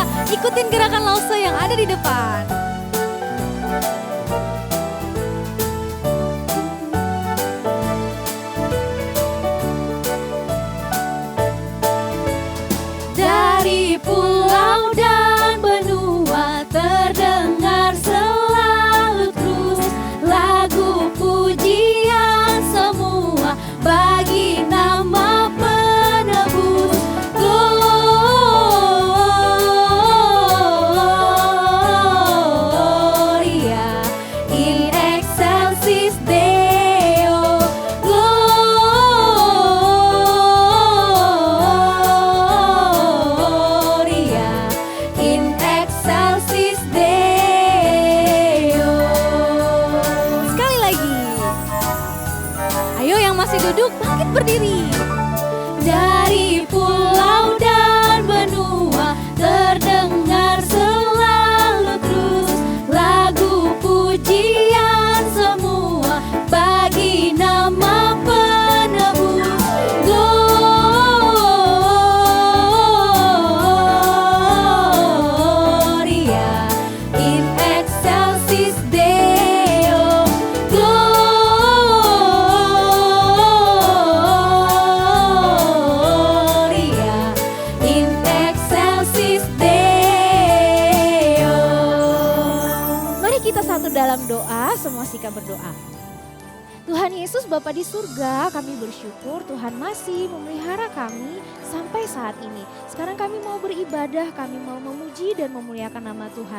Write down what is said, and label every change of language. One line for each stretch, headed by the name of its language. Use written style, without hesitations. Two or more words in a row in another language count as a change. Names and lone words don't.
Indonesian: Ikutin gerakan Lausu yang ada di depan. Dari pulau dan benua terdengar selalu terus lagu pujian semua bagi nama penebus.
Latin: Gloria in excelsis Deo. Gloria in excelsis Deo.
Indonesian: Sekali lagi. Ayo yang masih duduk bangkit berdiri. Dari pulau dan benua terdengar selalu terus lagu pujian semua bagi nama penebus.
Latin: Gloria in excelsis Deo. Gloria in excelsis Deo.
Indonesian: Mari kita satu dalam doa, semua sikap berdoa. Tuhan Yesus Bapa di surga, kami bersyukur Tuhan masih memelihara kami sampai saat ini. Sekarang kami mau beribadah, kami mau memuji dan memuliakan nama Tuhan.